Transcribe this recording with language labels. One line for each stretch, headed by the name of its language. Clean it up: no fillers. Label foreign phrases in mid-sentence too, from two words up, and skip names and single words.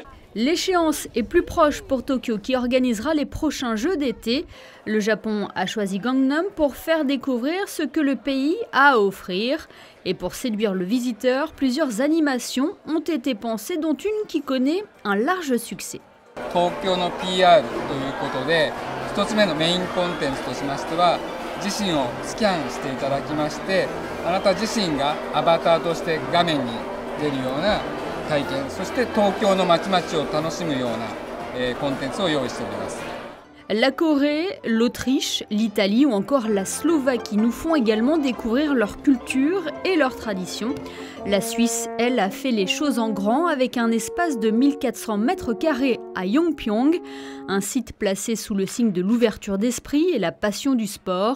French: L'échéance est plus proche pour Tokyo qui organisera les prochains Jeux d'été. Le Japon a choisi Gangnam pour faire découvrir ce que le pays a à offrir. Et pour séduire le visiteur, plusieurs animations ont été pensées, dont une qui connaît un large succès.
Japanese: Tokyo no PR ということで、一つ目のメインコンテンツとしましては、自身をスキャンしていただきまして、あなた自身がアバターとして画面に出るような体験、そして東京の街々を楽しむようなコンテンツを用意しております。
French: La Corée, l'Autriche, l'Italie ou encore la Slovaquie nous font également découvrir leur culture et leurs traditions. La Suisse, elle, a fait les choses en grand avec un espace de 1400 mètres carrés à Yongpyong, un site placé sous le signe de l'ouverture d'esprit et la passion du sport.